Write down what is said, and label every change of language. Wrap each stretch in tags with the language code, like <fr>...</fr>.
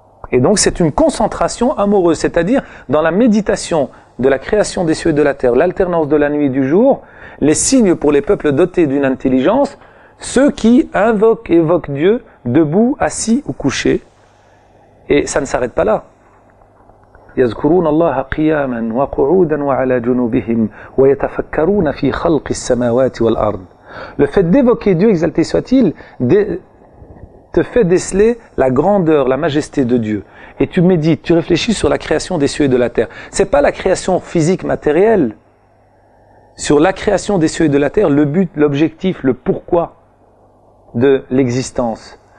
<fr>Et donc c'est une concentration amoureuse, c'est-à-dire dans la méditation de la création des cieux et de la terre, l'alternance de la nuit et du jour, les signes pour les peuples dotés d'une intelligence, ceux qui évoquent Dieu debout, assis ou couché. Et ça ne s'arrête pas là.</fr> <ar>يذكرون الله قياما وقعودا وعلى جنوبهم ويتفكرون في خلق السماوات والأرض.</ar> <fr>Le fait d'évoquer Dieu, exalté soit-il, te fait déceler la grandeur, la majesté de Dieu. Et tu médites, tu réfléchis sur la création des cieux et de la terre. C'est pas la création physique matérielle. Sur la création des cieux et de la terre, le but, l'objectif, le pourquoi de l'existence.</fr>